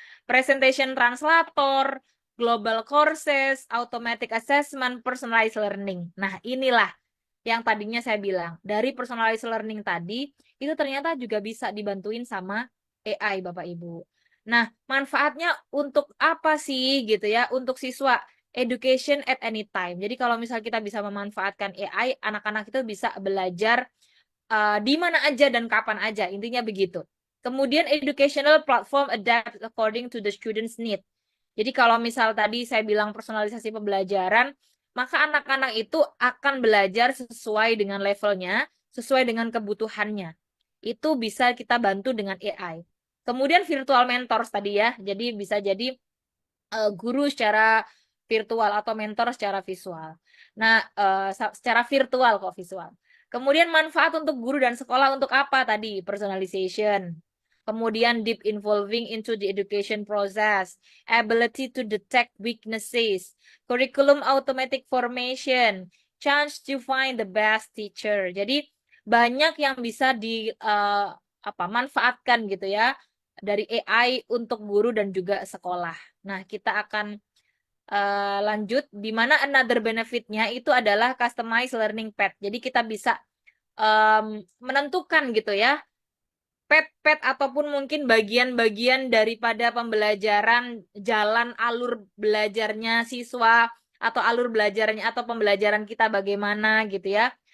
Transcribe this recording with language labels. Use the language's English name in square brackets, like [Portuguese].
[English] Presentation translator, global courses, automatic assessment, personalized learning. [Indonesian] Nah, inilah yang tadinya saya bilang, dari personalized learning tadi, itu ternyata juga bisa dibantuin sama AI, Bapak Ibu. Nah, manfaatnya untuk apa sih gitu ya? Untuk siswa, [English] education at any time. [Indonesian] Jadi kalau misal kita bisa memanfaatkan AI, anak-anak itu bisa belajar di mana aja dan kapan aja, intinya begitu. Kemudian [English] educational platform adapt according to the students' need. [Indonesian] Jadi kalau misal tadi saya bilang personalisasi pembelajaran, maka anak-anak itu akan belajar sesuai dengan levelnya, sesuai dengan kebutuhannya. Itu bisa kita bantu dengan AI. Kemudian virtual mentors tadi ya, jadi bisa jadi guru secara virtual atau mentor secara visual. Nah, secara virtual kok visual. Kemudian manfaat untuk guru dan sekolah untuk apa tadi? [English] Personalization. [Indonesian] Kemudian [English] deep involving into the education process, ability to detect weaknesses, curriculum automatic formation, chance to find the best teacher. [Indonesian] Jadi banyak yang bisa manfaatkan gitu ya dari AI untuk guru dan juga sekolah. Nah, kita akan lanjut di mana another benefitnya itu adalah customized learning path. Jadi kita bisa menentukan gitu ya path ataupun mungkin bagian-bagian daripada pembelajaran, jalan alur belajarnya siswa atau alur belajarnya atau pembelajaran kita bagaimana gitu ya.